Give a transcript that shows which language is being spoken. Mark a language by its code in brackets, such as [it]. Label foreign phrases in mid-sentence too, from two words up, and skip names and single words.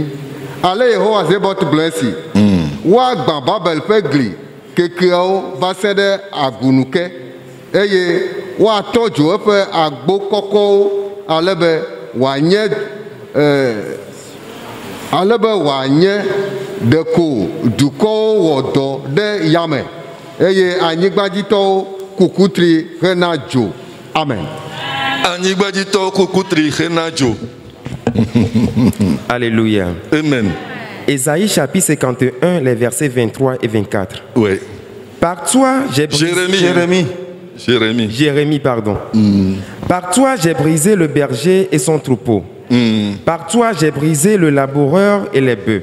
[ee] Ale Yehowa Zebot gblɔe si woagbã Babel ƒe gli kekeawo va se ɖe agunuke eye woatɔ dzo eƒe agbo kɔkɔwo ale be wòanye ɖeko dukɔwo wɔ dɔ ɖe yame eye anyigbadzitɔwo kukutri hena dzo. Amen. Anyigbadzitɔwo kukutri hena dzo. Alléluia. Amen. [fr] Ésaïe chapitre 51, les versets 23 et 24. Oui. Par toi, j'ai brisé... Jérémie, pardon. Par toi, j'ai brisé le berger et son troupeau. Par toi, j'ai brisé le laboureur et les bœufs.